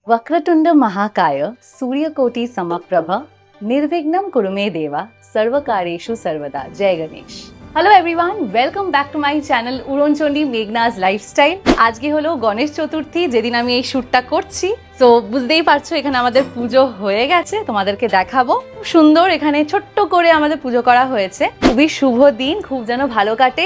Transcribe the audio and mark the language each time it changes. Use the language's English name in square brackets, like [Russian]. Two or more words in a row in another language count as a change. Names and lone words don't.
[Sanskrit] वक्रतुंड महाकाय सूर्यकोटि समप्रभ निर्विघ्नं कुरु मे देवा सर्वकारेषु सर्वदा। [Hindi] जय गणेश। [English] Hello everyone, welcome back to my channel উড়নচণ্ডী মেঘনাজ লাইফস্টাইল। [Bangla] আজকে হলো গণেশ চতুর্থী, যেদিন আমি এই শ্যুটটা করছি। তো বুঝতেই পারছো এখানে আমাদের পুজো হয়ে গেছে, তোমাদেরকে দেখাবো। খুব সুন্দর এখানে ছোট্ট করে আমাদের পুজো করা হয়েছে। খুবই শুভ দিন, খুব যেন ভালো কাটে।